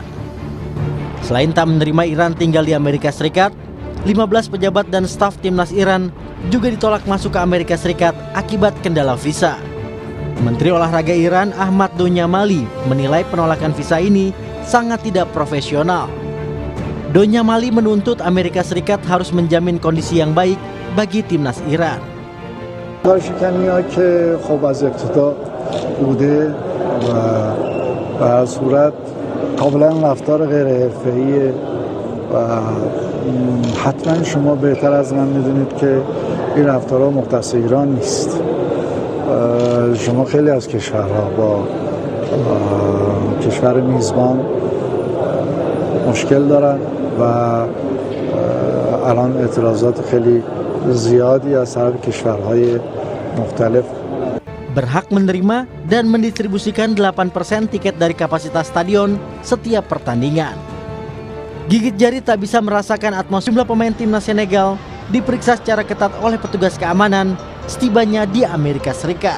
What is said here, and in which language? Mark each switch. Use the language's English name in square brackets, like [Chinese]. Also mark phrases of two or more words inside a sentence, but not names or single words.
[Indonesian] Selain tak menerima Iran tinggal di Amerika Serikat, 15 pejabat dan staf timnas Iran juga ditolak masuk ke Amerika Serikat akibat kendala visa. Menteri Olahraga Iran Ahmad Donyamali menilai penolakan visa ini sangat tidak profesional. Donyamali menuntut Amerika Serikat harus menjamin kondisi yang baik bagi timnas Iran. [Persian] کارشکنی‌ها که خب از ابتدا بوده و به هر صورت کاملا رفتار غیر حرفه‌ایه و حتما شما بهتر از من می‌دونید که این رفتارها مختص ایران نیست. شما خیلی از کشورها با کشور میزبان مشکل دارن و الان اعتراضات خیلی زیادی از طرف کشورهای مختلف. [Indonesian] Berhak menerima dan mendistribusikan 8% tiket dari kapasitas stadion setiap pertandingan. Gigit jari tak bisa merasakan atmosfer. Jumlah pemain timnas Senegal diperiksa secara ketat oleh petugas keamanan setibanya di Amerika Serikat.